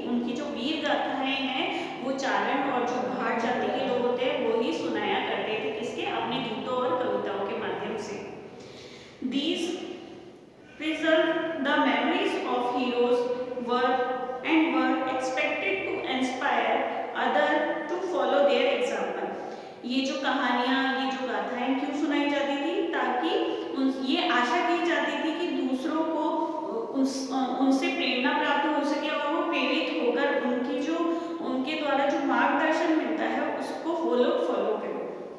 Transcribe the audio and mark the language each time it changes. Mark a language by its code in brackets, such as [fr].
[hi] उनकी जो वीर गाथाएं हैं वो चारण और जो भाट जाति के लोग होते हैं वो ही सुनाया करते थे, किसके, अपने गीतों और कविताओं के माध्यम से। [en] These preserve the memories of heroes were expected to inspire others to follow their example। [hi] ये जो कहानियां, ये जो गाथाएं क्यों सुनाई जाती थी, ताकि ये आशा की जाती थी कि दूसरों को उनसे प्रेरणा प्राप्त हो सके और वो प्रेरित होकर उनके द्वारा जो मार्गदर्शन मिलता है उसको वो लोग फॉलो करें।